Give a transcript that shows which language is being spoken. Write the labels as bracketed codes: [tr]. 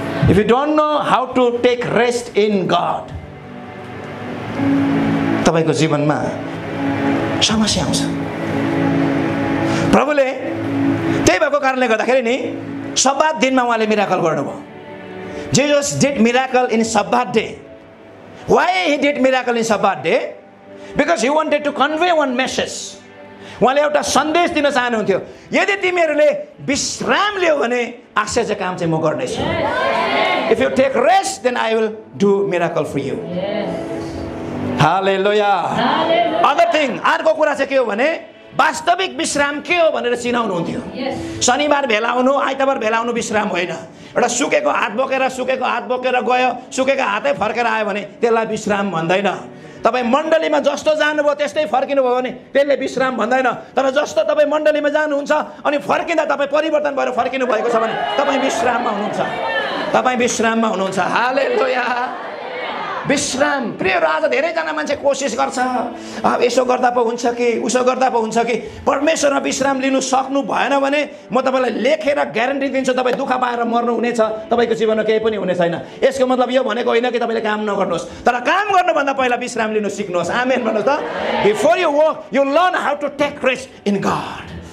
[en] if you don't know how to take rest in God, [ne] तपाईँको जीवनमा समस्या आउँछ। प्रभुले त्यही भएको कारणले गर्दाखेरि नि सब्बात दिनमा उहाँले मिराकल गर्नुभयो। [en] Jesus did miracle in Sabbath day. Why he did miracle in Sabbath day? Because he wanted to convey one message. [ne] उहाँले एउटा सन्देश दिन चाहनुहुन्थ्यो, यदि तिमीहरूले विश्राम लियो भने आश्चर्य काम चाहिँ म गर्नेछु। [en] If you take rest, then I will do miracle for you. Hallelujah. Other thing, [ne] अर्को कुरा चाहिँ के हो भने वास्तविक विश्राम के हो भनेर चिनाउनुहुन्थ्यो। शनिबार भेला आउनु, आइतबार भेला आउनु विश्राम होइन। एउटा सुकेको हात बोकेर गयो, सुकेको हातै फर्केर आयो भने त्यसलाई विश्राम भन्दैन। तपाईँ मण्डलीमा जस्तो जानुभयो त्यस्तै फर्किनु भयो भने त्यसले विश्राम भन्दैन। तर जस्तो तपाईँ मण्डलीमा जानुहुन्छ अनि फर्किँदा तपाईँ परिवर्तन भएर फर्किनु भएको छ भने तपाईँ विश्राममा हुनुहुन्छ, तपाईँ विश्राममा हुनुहुन्छ। हालेलुया। विश्राम प्रिय राजा, धेरैजना मान्छे कोसिस गर्छ अब यसो गर्दा पो हुन्छ कि उसो गर्दा पो हुन्छ कि परमेश्वरमा विश्राम लिनु सक्नु भएन भने म तपाईँलाई लेखेर ग्यारेन्टी दिन्छु तपाईँ दुःख पाएर मर्नु हुनेछ, तपाईँको जीवनमा केही पनि हुने छैन। यसको मतलब यो भनेको होइन कि तपाईँले काम नगर्नुहोस्, तर काम गर्नुभन्दा पहिला विश्राम लिनु सिक्नुहोस्। आमेन भन्नुहोस् त। [en] Before you work you learn how to take rest in God.